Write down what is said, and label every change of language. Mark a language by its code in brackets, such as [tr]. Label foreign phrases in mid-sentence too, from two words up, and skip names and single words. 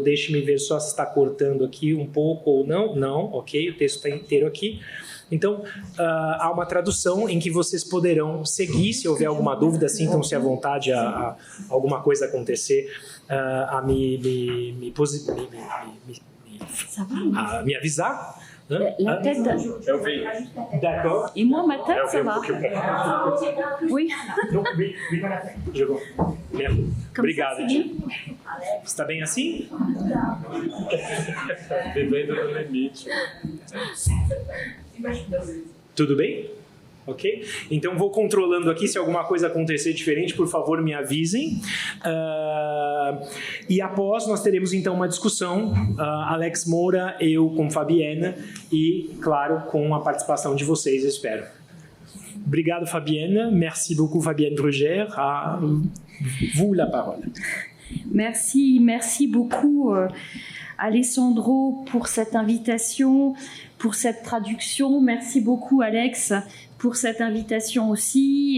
[pt] Deixe-me ver só se está cortando aqui um pouco ou não. Não, ok, o texto está inteiro aqui. Então, há uma tradução em que vocês poderão seguir. Se houver alguma dúvida, sintam-se à vontade a alguma coisa acontecer, a me avisar. [fr] La tête. D'accord. Et moi, ma tête, ça va. Oui. Oui, je vois. Merci. [pt] Obrigado. Está bem assim? Vivendo no limite. Tudo bem? Ok? Então vou controlando aqui, se alguma coisa acontecer diferente, por favor me avisem. E após nós teremos então uma discussão, Alex Moura, eu com Fabienne e, claro, com a participação de vocês, eu espero. [fr] Obrigado Fabienne, merci beaucoup Fabienne Brugère, à vous la parole. Merci beaucoup Alessandro pour cette invitation, pour cette traduction. Merci beaucoup Alex pour cette invitation aussi.